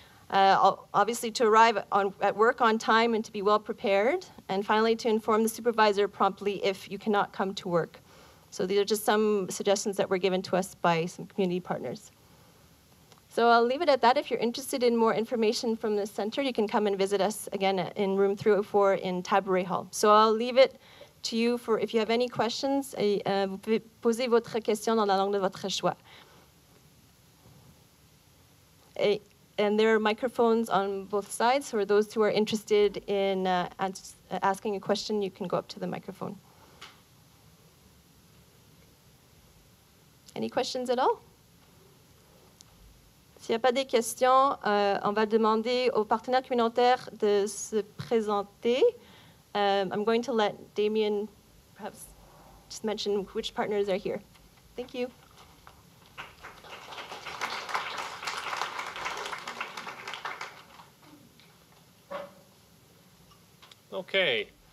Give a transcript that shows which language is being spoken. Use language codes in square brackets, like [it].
[en] Obviously to arrive at work on time and to be well prepared, and finally to inform the supervisor promptly if you cannot come to work. So these are just some suggestions that were given to us by some community partners. So I'll leave it at that. If you're interested in more information from the center, you can come and visit us again in room 304 in Tabaret Hall. So I'll leave it to you for if you have any questions, [fr] vous pouvez poser votre question dans la langue de votre choix. [en] And there are microphones on both sides. For those who are interested in asking a question, you can go up to the microphone. Any questions at all? [fr] S'il n'y a pas de questions, on va demander aux partenaires communautaires de se présenter. [en] I'm going to let Damien perhaps just mention which partners are here. Thank you. Okay.